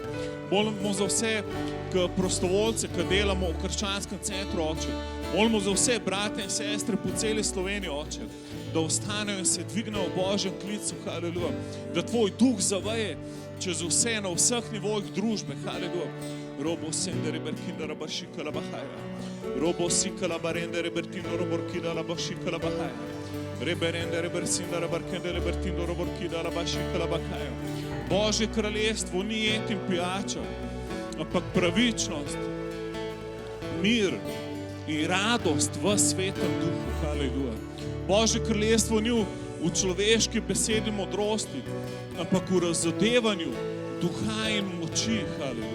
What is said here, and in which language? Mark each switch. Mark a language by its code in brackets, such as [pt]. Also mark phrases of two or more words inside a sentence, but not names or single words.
[sl] Molimo za vse prostovoljce, ki delamo v krščanskem centru, Oče. Molimo za vse brate in sestre po celi Sloveniji, Oče, da ostanejo in se dvignejo v Božjem klicu, haleluja. Da tvoj duh zaveje čez vse, na vseh nivojih družbe, haleluja. Robo sendere berkinda raba šikala bahaja. Robo sikala barende rebertindo roborkida raba šikala bahaja. Reberende rebersinda rabarkende rebertindo roborkida raba šikala bahaja. Božje kraljestvo ni jed in pijača, ampak pravičnost, mir in radost v svetem duhu, haleluja. Božje kraljestvo ni v človeški besedi modrosti, ampak v razodevanju duha in moči, haleluja.